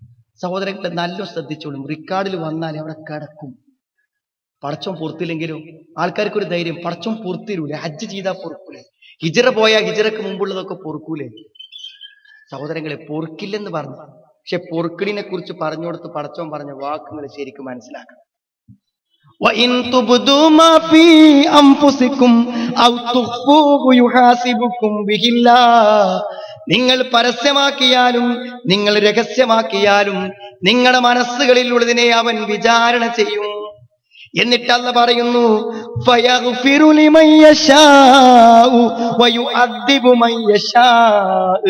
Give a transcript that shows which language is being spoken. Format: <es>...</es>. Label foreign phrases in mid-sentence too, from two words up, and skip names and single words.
<ml>സഹോദരങ്ങളെ നല്ല ശ്രദ്ധിച്ചോളും. റിക്കാർഡിൽ വന്നാൽ അവിടെ കിടക്കും. പടച്ചോൻ പൊറത്തില്ലെങ്കിലും ആൾക്കാർക്കൊരു ധൈര്യം, പടച്ചോൻ പൊറത്തിരൂലേ, ഹജ്ജ് ചെയ്താൽ പൊറുക്കൂലേ, ഹിജറ പോയാൽ ഹിജറക്ക് മുമ്പുള്ളതൊക്കെ പൊറുക്കൂലേ. സഹോദരങ്ങളെ, പൊറുക്കില്ലെന്ന് പറഞ്ഞു, പക്ഷെ പൊറുക്കലിനെ കുറിച്ച് പറഞ്ഞു കൊടുത്ത് പടച്ചോൻ പറഞ്ഞ വാക്കുകൾ ശരിക്കും മനസ്സിലാക്കണം.</ml> <ar>وَإِن تُبْدُوا مَا فِي أَنفُسِكُمْ أَوْ تُخْفُوهُ يُحَاسِبُكُم بِهِ اللَّهُ.</ar> <ml>നിങ്ങൾ പരസ്യമാക്കിയാലും നിങ്ങൾ രഹസ്യമാക്കിയാലും നിങ്ങളുടെ മനസ്സുകളിലുള്ളതിനെ അവൻ വിചാരണ ചെയ്യും. എന്നിട്ട് അല്ലാഹു പറയുന്നു,</ml> <ar>فيغفر لمن يشاء ويعذب من يشاء.</ar>